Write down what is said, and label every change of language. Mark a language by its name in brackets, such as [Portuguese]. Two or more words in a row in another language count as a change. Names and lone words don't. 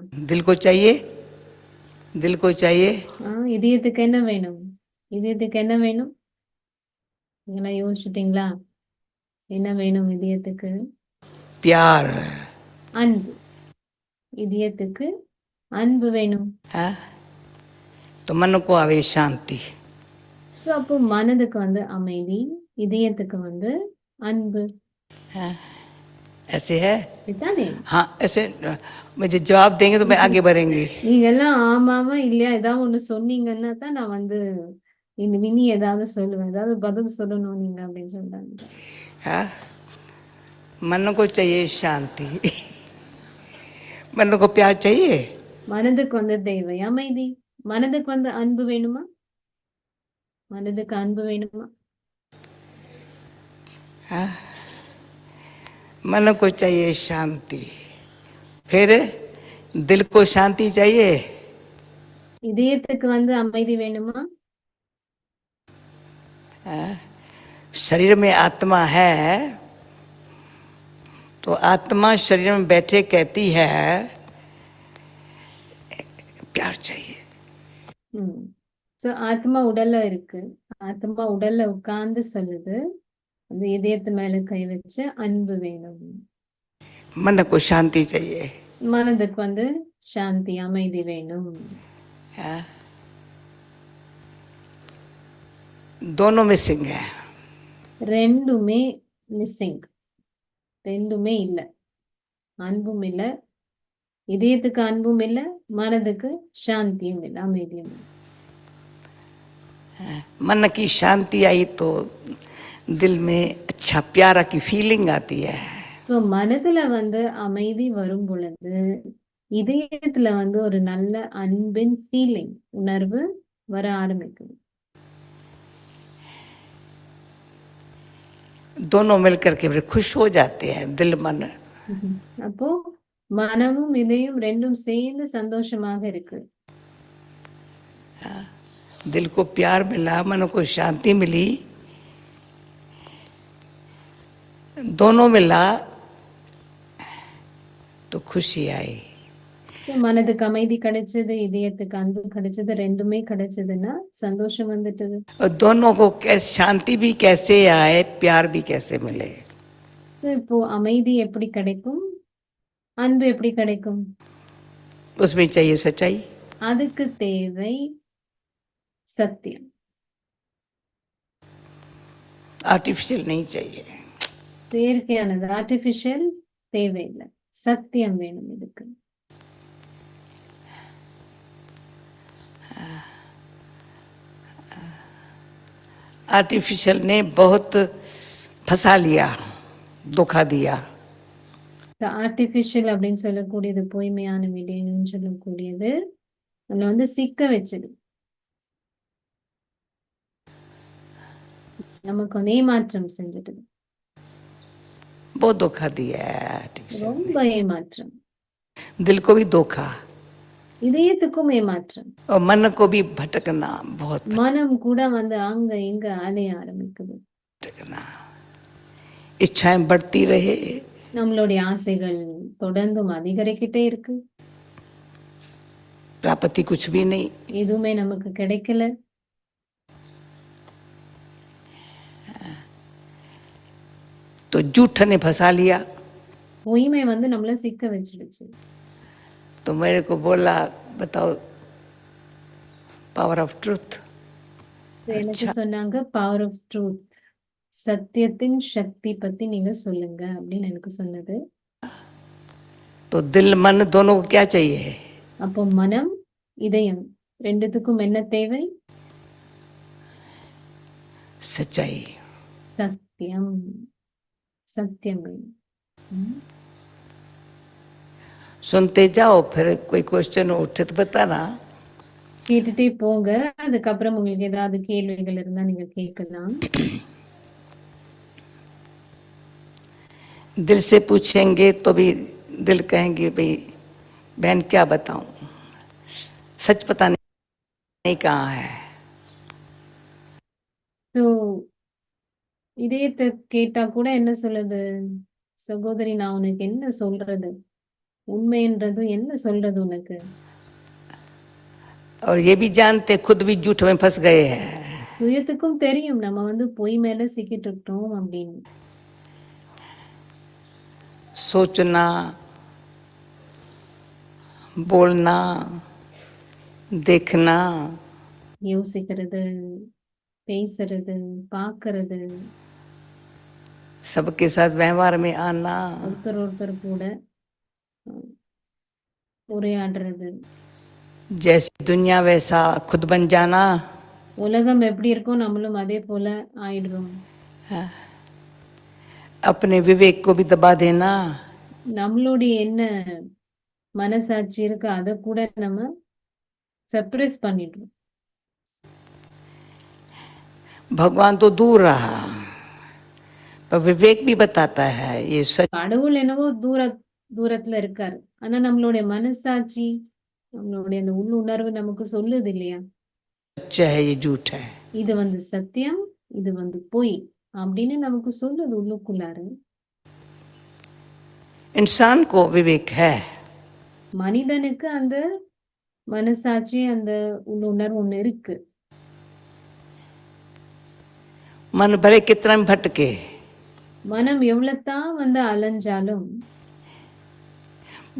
[Hindi] दिल को चाहिए, दिल को चाहिए। [Tamil] இதயத்துக்கு என்ன வேணும்? இதயத்துக்கு என்ன வேணும்? நீங்களா யோசிச்சிட்டீங்களா? என்ன வேணும் இதயத்துக்கு? [Hindi] प्यार, [Tamil] அன்பு. இதயத்துக்கு அன்பு வேணும். [Hindi] तो मन को आवे शांति। [Tamil] சோ அப்போ மனதுக்கு வந்து அமைதி, இதயத்துக்கு வந்து அன்பு. [Hindi] ऐसे है? [Tamil] இதுதானே? [Hindi] हाँ, ऐसे मुझे जवाब देंगे तो मैं आगे बढ़ेंगे। [Tamil] நீங்க எல்லாம் ஆமாமா இல்லையா ஏதாவது ஒண்ணு சொன்னீங்கன்னா தான் நான் வந்து இனி ஏதாவது சொல்லுவேன், ஏதாவது பதில் சொல்லணும் நீங்க அப்படின்னு சொல்றாங்க. [Hindi] मन को चाहिए शांति, मन को प्यार चाहिए। [Tamil] மனதுக்கு வந்து தேவை அமைதி, மனதுக்கு வந்து அன்பு வேணுமா? மனதுக்கு அன்பு வேணுமா? [Hindi] मन को चाहिए शांति, फिर दिल को शांति चाहिए। [Tamil] இதயத்துக்கு வந்து அமைதி வேணுமா? [Hindi] शरीर में आत्मा है तो आत्मा शरीर में बैठे कहती है प्यार चाहिए। [Tamil] சோ ஆத்மா உடல்ல இருக்கு, ஆத்மா உடல்ல உட்கார்ந்து சொல்லுது, அந்த இதயத்து மேல கை வச்சு அன்பு வேணும். [Hindi] मन को शांति चाहिए। [Tamil] மனதுக்கு வந்து சாந்தி அமைதி வேணும். [Hindi] हाँ, दोनों मिसिंग है. [Tamil] ரெண்டுமே மிஸ்ஸிங், ரெண்டுமே இல்ல. அன்பும் இல்ல, இதயத்துக்கு அன்பும் இல்ல, மனதுக்கு சாந்தியும் இல்ல, அமைதியும் இல்ல. [Hindi] मन की शांति आई तो दिल में अच्छा प्यारा की फीलिंग आती है. [Tamil] ஸோ மனதுல வந்து அமைதி வரும் பொழுது இதயத்துல வந்து ஒரு நல்ல அன்பின் ஃபீலிங், உணர்வு வர ஆரம்பிக்குது. [Hindi] दोनों मिलकर के फिर खुश हो जाते हैं दिल मन. [Tamil] அப்போ மனமும் இதயம் ரெண்டும் சேர்ந்து சந்தோஷமாக இருக்கு. [Hindi] दिल को प्यार मिला, मन को शांति मिली, दोनों मिला तो खुशी आई. [Tamil] ஸோ மனதுக்கு அமைதி கிடைச்சது, இதயத்துக்கு அன்பு கிடைச்சது, ரெண்டுமே கிடைச்சதுன்னா சந்தோஷம் வந்துட்டது. [Hindi] और दोनों को कैसे शांति भी कैसे आए, प्यार भी कैसे मिले. [Tamil] ஸோ இப்போ அமைதி எப்படி கிடைக்கும், அன்பு எப்படி கிடைக்கும்? [Hindi] उसमें चाहिए सच्चाई. [Tamil] அதுக்கு தேவை சத்தியம். [Hindi] आर्टिफिशियल नहीं चाहिए. [Tamil] செயற்கையானது, ஆர்டிஃபிஷியல் தேவையில்லை, சத்தியம் வேணும் இதுக்கு. [Hindi] आर्टिफिशियल ने बहुत फंसा लिया, धोखा दिया. [Tamil] ஆர்டிஃபிஷியல் அப்படின்னு சொல்லக்கூடியது, பொய்மையான விடயம்னு சொல்லக்கூடியது நம்மளை வந்து சிக்க வச்சது, நமக்கு வந்து ஏமாற்றம் செஞ்சுட்டு, [Hindi] बहुत धोखा दिया है आर्टिफिशियल. [Tamil] ரொம்ப ஏமாற்றம். [Hindi] दिल को भी धोखा [Tamil] இதயத்துக்கும் ஏமாற்றம், [Hindi] और मन को भी भटकना, बहुत [Tamil] மனம் கூட வந்து அங்க இங்க அலைய ஆரம்பிக்குது. [Hindi] भटकना. इच्छाएं बढ़ती रहे, [Tamil] நம்மளுடைய ஆசைகள் தொடர்ந்தும் அதிகரிக்கிட்டே இருக்கு, [Hindi] प्राप्ति कुछ भी नहीं. [Tamil] எதுவுமே நமக்கு கிடைக்கல. [Hindi] तो झूठ ने फंसा लिया. [Tamil] பொய்மை வந்து நம்மள சிக்க வச்சிடுச்சு. [Hindi] तो मेरे को बोला, बताओ [English] power of truth. [Tamil] எனக்கு சொன்னாங்க [English] power of truth, [Tamil] சத்தியத்தின் சக்தி பத்தி நீங்க சொல்லுங்க அப்படின்னு எனக்கு சொன்னது. [Hindi] तो दिल मन दोनों को क्या चाहिए? [Tamil] அப்போ மனம் இதயம் ரெண்டுத்துக்கும் என்ன தேவை? [Hindi] सच्चाई. [Tamil] சத்தியம், சத்தியம் வேணும். [Hindi] सुनते जाओ, फिर कोई क्वेश्चन उठे तो बताना. [Tamil] கேட்டுட்டே போங்க, அதுக்கப்புறம் உங்களுக்கு ஏதாவது கேள்விகள் இருந்தா நீங்க கேட்கலாம். [Hindi] दिल से पूछेंगे तो भी दिल कहेंगे भाई बहन क्या बताऊं, सच पता नहीं कहाँ है. [Tamil] ஸோ இதயத்தை கேட்டா கூட என்ன சொல்லுது, சகோதரி நான் உனக்கு என்ன சொல்றது, உண்மைன்றது என்ன சொல்றது உனக்கு? [Hindi] और ये भी जानते खुद भी झूठ में फंस गए हैं. [Tamil] சுயத்துக்கும் தெரியும் நம்ம வந்து பொய் மேல சிக்கிட்டு இருக்கோம் அப்படின்னு. [Hindi] सोचना, बोलना, देखना, [Tamil] யோசிக்கிறது, பேசுறது, பார்க்கறது, [Hindi] सबके साथ व्यवहार में आना, [Tamil] ஒருத்தர் ஒருத்தர் கூட உரையாடுறது, [Hindi] जैसी दुनिया वैसा खुद बन जाना. [Tamil] உலகம் எப்படி இருக்கும் நம்மளும் அதே போல ஆயிடுறோம். [Hindi] अपने विवेक को भी दबा देना. [Tamil] நம்மளுடைய என்ன மனசாட்சி இருக்கு அதை கூட நம்ம சப்ரெஸ் பண்ணிடுறோம். [Hindi] भगवान तो दूर रहा, पर विवेक भी बताता है ये सच [Tamil] கடவுள் என்னவோ தூரத்துல இருக்காரு, ஆனா நம்மளுடைய மனசாட்சி, நம்மளுடைய அந்த உள்ளுணர்வு நமக்கு சொல்லுது இல்லையா, [Hindi] है, ये झूठ है. [Tamil] இது வந்து சத்தியம், இது வந்து பொய் அப்படின்னு நமக்கு சொல்லுது உள்ளுக்குள்ளாரு. [Hindi] इंसान को विवेक है, [Tamil] மனிதனுக்கு அந்த மனசாட்சி, அந்த உள்ளுணர்வு ஒண்ணு இருக்கு. [Hindi] मन भले कितना भी भटके, [Tamil] மனம் எவ்வளவுதான் வந்து அலைஞ்சாலும்